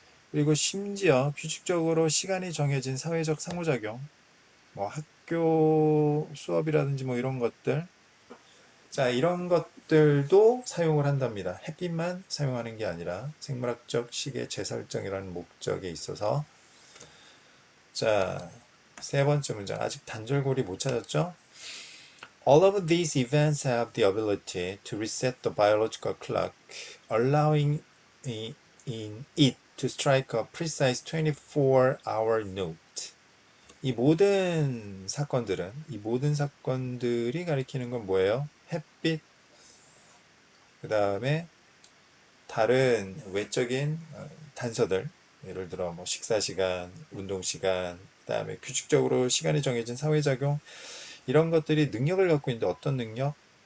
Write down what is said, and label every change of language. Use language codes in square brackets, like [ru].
[ko] 그리고 심지어 규칙적으로 시간이 정해진 사회적 상호작용, 뭐 학교 수업이라든지 뭐 이런 것들, 자 이런 것들도 사용을 한답니다. 햇빛만 사용하는 게 아니라 생물학적 시계 재설정이라는 목적에 있어서. 자, 세 번째 문장 아직 단절고리 못 찾았죠? [en] All of these events have the ability to reset the biological clock, allowing in it to strike a precise 24-hour note. [ko] 이 모든 사건들이 가리키는 건 뭐예요? 햇빛, 그 다음에 다른 외적인 단서들, 예를 들어 뭐 식사시간, 운동시간, 그 다음에 규칙적으로 시간이 정해진 사회작용, 이런 것들이 능력을 갖고 있는데 어떤 능력?